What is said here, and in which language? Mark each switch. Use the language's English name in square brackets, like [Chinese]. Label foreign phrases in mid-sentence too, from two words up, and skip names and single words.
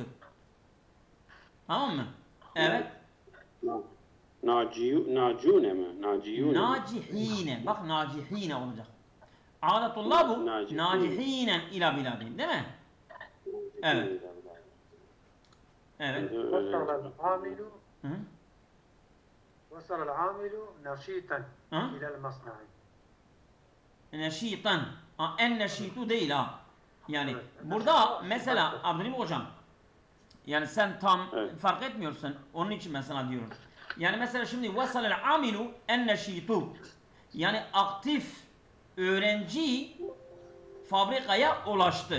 [Turkish] Tamam mı? Evet. Nacune mi? Nacihine. Bak nacihine olacak. Adetullah bu. [Arabic] ناجحا إلى بلاد. [Turkish] Değil mi? Evet. Evet. [Arabic] وصل العامل نشيطا إلى المصنع. [Turkish] Neşitan. En neşitu değil ha. Yani burada mesela Abdülhamid hocam, yani sen tam fark etmiyorsun. Onun için mesela diyorum. Yani mesela şimdi [Arabic] وصل العامل النشيط. [Turkish] Yani aktif öğrenci fabrikaya ulaştı.